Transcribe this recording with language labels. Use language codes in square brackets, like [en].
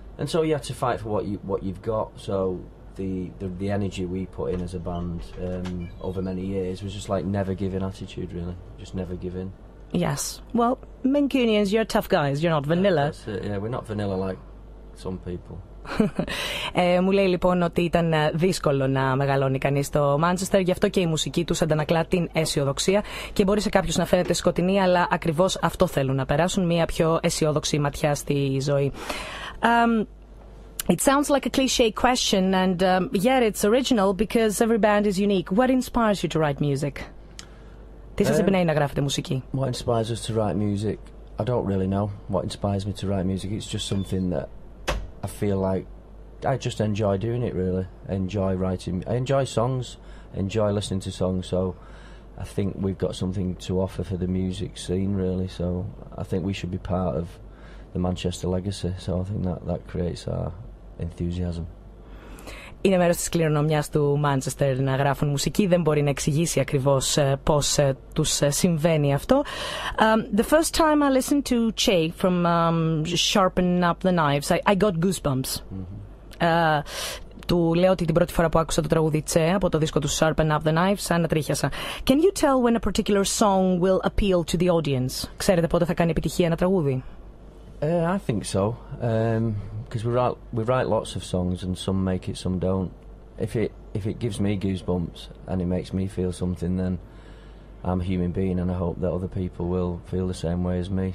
[en] And so you have to fight for what you've got. So the energy we put in as a band over many years was just like never give in attitude, really. Just never give in. Yes. Well, Mancunians, you're tough guys. You're not vanilla. That's it, yeah, we're not vanilla like some people. [el] Μου λέει λοιπόν ότι ήταν δύσκολο να μεγαλώνει κανείς στο Manchester, γι' αυτό και η μουσική τους αντανακλά την αισιοδοξία και μπορεί σε κάποιους να φαίνεται σκοτεινή, αλλά ακριβώς αυτό θέλουν να περάσουν, μια πιο αισιόδοξη ματιά στη ζωή. [en] It sounds like a cliché question, and yet it's original because every band is unique. What inspires you to write music? [el] Τι σας εμπνέει να γράφετε μουσική? [en] What inspires us to write music? I don't really know what inspires me to write music. It's just something that I feel like I just enjoy doing it, really. I enjoy writing. I enjoy songs, enjoy listening to songs, so I think we've got something to offer for the music scene, really. So I think we should be part of the Manchester legacy, so I think that creates our enthusiasm. [el] Είναι μέρος της κληρονομιάς του Manchester να γράφουν μουσική, δεν μπορεί να εξηγήσει ακριβώς πώς τους συμβαίνει αυτό. [en] The first time I listened to Che from Sharpen Up the Knives, I got goosebumps. [el] Του λέω ότι την πρώτη φορά που άκουσα το τραγούδι Che από το δίσκο του Sharpen Up the Knives, ανατρίχιασα. [en] Can you tell when a particular song will appeal to the audience? [el] Ξέρετε πότε θα κάνει επιτυχία ένα τραγούδι? [en] I think so. because we write lots of songs, and some make it, some don't. If it gives me goosebumps and it makes me feel something, then I'm a human being, and I hope that other people will feel the same way as me.